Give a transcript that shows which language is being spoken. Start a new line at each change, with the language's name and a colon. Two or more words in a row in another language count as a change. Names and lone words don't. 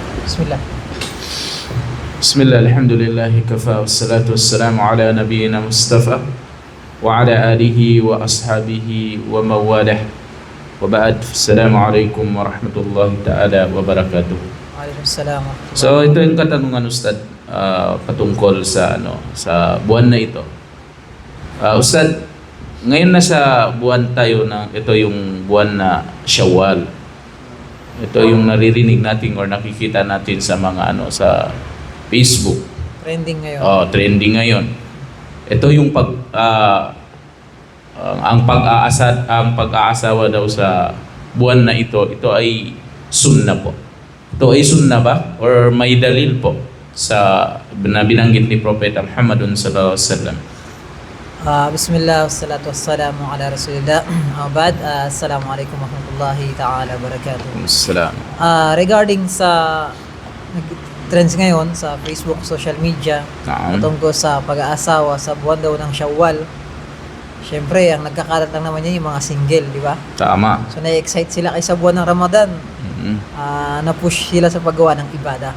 Arabic: Bismillah. بسم الله، الحمد لله كفى، والصلاة والسلام على نبينا مصطفى وعلى آله وأصحابه ومن والاه وبعد. السلام عليكم ورحمة الله تعالى وبركاته. Waalaikumsalam.
Filipino: So ito yung katanungan, Ustad, patungkol sa sa buwan na ito. Ustad, ngayon na sa buwan tayo na ito yung buwan na Shawwal. Ito yung naririnig natin or nakikita natin sa mga sa Facebook. Trending ngayon. Trending ngayon. Ito yung ang pag-aasawa daw sa buwan na ito ay sunna po. Ito ay sunna ba or may dalil po sa binanggit ni Propeta Muhammadun
Arabic: صلى الله عليه وسلم? بسم الله، والصلاة والسلام على رسول الله. بعد، السلام عليكم ورحمة الله تعالى وبركاته. Assalam.
Filipino: Regarding sa trends ngayon sa Facebook,
English: social media,
Filipino: tungkol sa pag-aasawa sa buwan daw ng Shawwal, syempre, ang nagkakalat lang naman yan yung mga single, di ba? Tama. So, na-excite sila kaysa buwan ng Ramadan. Na-push sila sa paggawa ng ibada.